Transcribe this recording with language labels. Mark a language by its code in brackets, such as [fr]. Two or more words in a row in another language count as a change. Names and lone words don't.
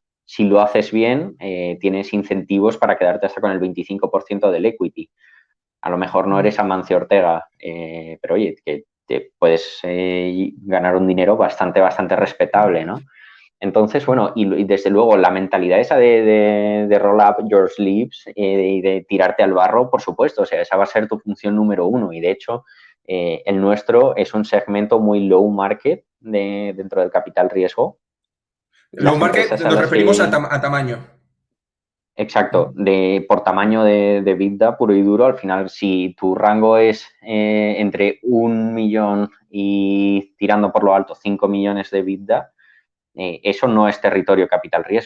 [es] Si lo haces bien, tienes incentivos para quedarte hasta con el 25% del equity. A lo mejor no eres Amancio Ortega, pero oye, que te puedes ganar un dinero bastante respetable, ¿no? Entonces, bueno, y desde luego la mentalidad esa de [en] roll up your sleeves [es] y de tirarte al barro, por supuesto, o sea, esa va a ser tu función número uno y de hecho el nuestro es un segmento muy [en] low market [es] dentro del capital riesgo. Low Las market empresas a nos las referimos que a tamaño. Exacto, por tamaño de EBITDA puro y duro, al final si tu rango es entre 1 millón y tirando por lo alto 5 millones de EBITDA, eso no es territorio capital riesgo.